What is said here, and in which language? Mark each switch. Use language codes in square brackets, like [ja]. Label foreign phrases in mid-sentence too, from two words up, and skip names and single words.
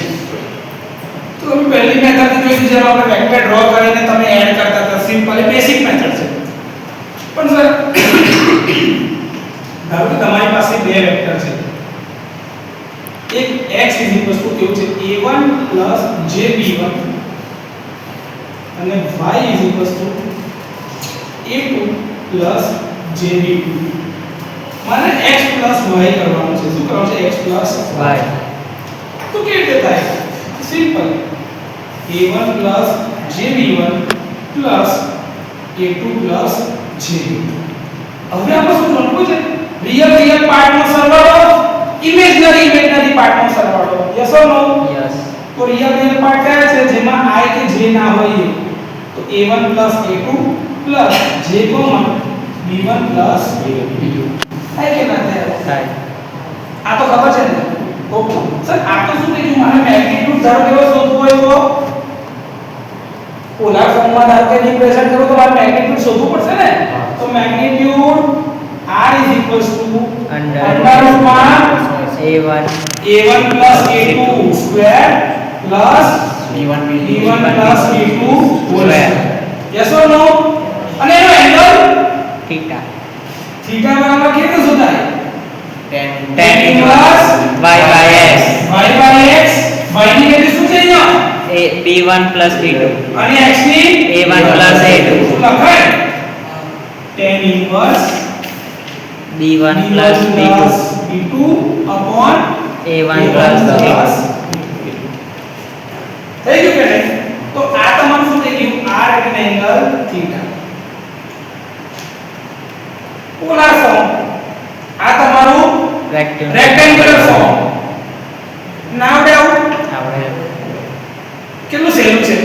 [gu] તો તમે પહેલી મેથડ જોઈ છે જેમાં આપણે [en] vector draw [gu] કરીને તમે એડ કરતા હતા. [en] simple basic method [gu] છે. પણ સર ધારો કે તમારી પાસે બે વેક્ટર છે. એક x કેવું છે a1 jb1 અને y a2 jb2. મારે x y કરવાનું છે. શું કરવાનું છે? x y. તો કેવી રીતે થાય? સિમ્પલ a1 jb1 a2 jb2. હવે આપણે શું કરવું છે? [en] real partનો [gu] સરવાળો, [en] imaginary partનો [gu] સરવાળો. [en] Yes or no? [gu] યસ. તો [en] real part [gu] કયા છે જેમાં i કે j ના હોય? તો a1 a2 j b1 b2. થાય કે ના થાય? આ તો ખબર છે ને? [en] okay sir, [gu] આ તો શું કીધું? મારે મેગ્નીટ્યુડ ધારો કેવો શોધવું હોય તો [en] polar formમાં [gu] ધારો કે રિપ્રેઝન્ટ કરો તો મારે મેગ્નીટ્યુડ શોધવું પડશે ને? તો મેગ્નીટ્યુડ r [en] under root [gu] a1 [en] a2 square plus [gu] b1 [en] b2 square. Yes or no? [gu] અને એનો એંગલ theta બરાબર કેટલું શોધાય? [en] tan inverse y by x. [gu] y ની વેલ્યુ શું છે અહીંયા? b1 plus b2 અને x ની a1 plus a2 શું લખાય? [en] tan inverse [gu] b1 plus b2 b2 upon a1 plus b2. થઈ ગયું કે નહીં? તો આ તમારું શું થઈ ગયું? r એટલે [en] angle theta. polar form. [gu] આ તમારું [en] rectangular form. no doubt [gu] કેટલું સહેલું છે.